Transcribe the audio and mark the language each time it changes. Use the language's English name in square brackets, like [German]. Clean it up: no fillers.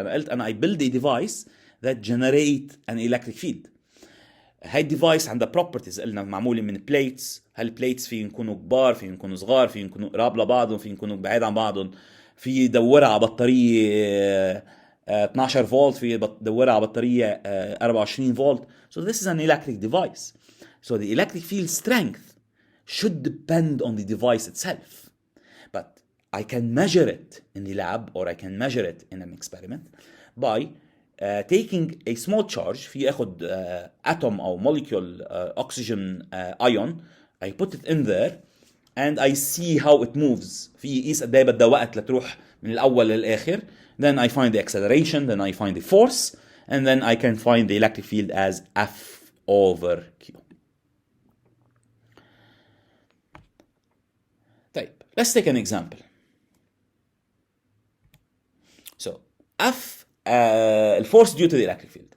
[Arabic] أنا قلت أنا [English] I build a device that generate an electric field. [Arabic] هاي الديفايس عندها properties قلنا معمولة من plates. هالبليتس فيهم يكونوا كبار، فيهم يكونوا صغار، فيهم يكونوا قراب لبعضهم، فيهم يكونوا بعيد عن بعضهم، في يدورها على بطارية 12 فولت، في يدورها على بطارية 24 فولت. [English] So this is an electric device. So the electric field strength should depend on the device itself. But I can measure it in the lab, or I can measure it in an experiment by taking a small charge. [Arabic] في أخذ [English] atom أو molecule oxygen ion, I put it in there and I see how it moves. [Arabic] في يقيس قد ايه بدها وقت لتروح من الأول للآخر. [English] Then I find the acceleration, then I find the force, and then I can find the electric field as F over Q. [Arabic] طيب, [English] let's take an example. So F, force due to the electric field.